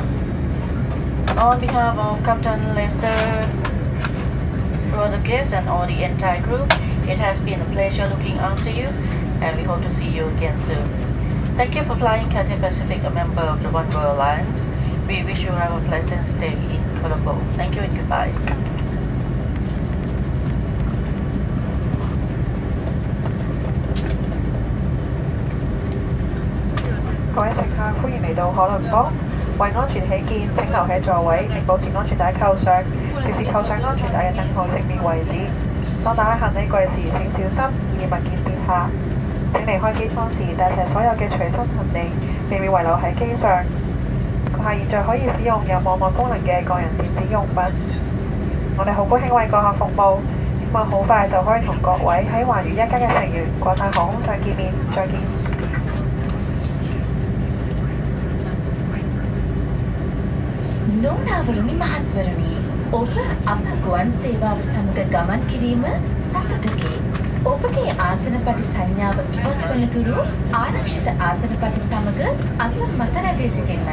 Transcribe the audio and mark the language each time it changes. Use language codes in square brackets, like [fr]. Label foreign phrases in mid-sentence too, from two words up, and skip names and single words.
[en] On behalf of Captain Lester, for the guests and all the entire crew, it has been a pleasure looking after you, and we hope to see you again soon. Thank you for flying Cathay Pacific, a member of the One World Alliance. We wish you have a pleasant stay in Colombo. Thank you and goodbye. [yue] 各位乘客，歡迎嚟到可倫坡。為安全起見，請留喺座位並保持安全帶扣上，直至扣上安全帶嘅燈號熄滅為止。當打開行李櫃時，請小心，以免物件跌下。請離開機艙時帶齊所有嘅隨身行李，避免遺留喺機上。閣下現在可以使用有網絡功能嘅個人電子用品。我哋好高興為閣下服務，希望好快就可以同各位喺環宇一家嘅成員國泰航空上見面。再見。 [si] නොනවරුනි මහත්වරුනි ඔබ අප ගුවන් සේවාව සමග ගමන් කිරීම සතුටකි. ඔබගේ ආසනපටි සංඥාව ඉවත් වන තුරු ආරක්ෂිත ආසනපටි සමග අසුන් මත රැඳී සිටින්න.